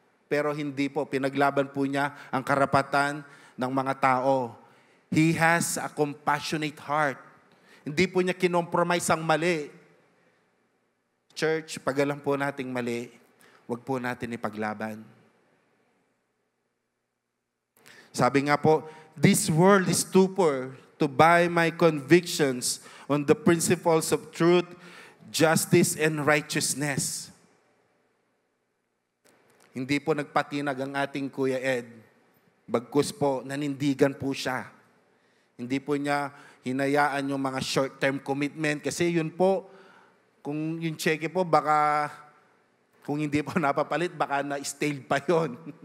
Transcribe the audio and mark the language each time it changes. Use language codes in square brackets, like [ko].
[tl] Pero hindi po, pinaglaban po niya ang karapatan ng mga tao. [en] He has a compassionate heart. [tl] Hindi po niya kinompromise ang mali. Church, pag alam po nating mali, wag po natin ipaglaban. Sabi nga po, [en] this world is too poor to buy my convictions on the principles of truth, justice, and righteousness. [tl] Hindi po nagpatinag ang ating Kuya Ed. Bagkus po, nanindigan po siya. Hindi po niya hinayaan yung mga short-term commitment. Kasi yun po, kung yung cheque po, baka, kung hindi po napapalit, baka na-stale pa yun.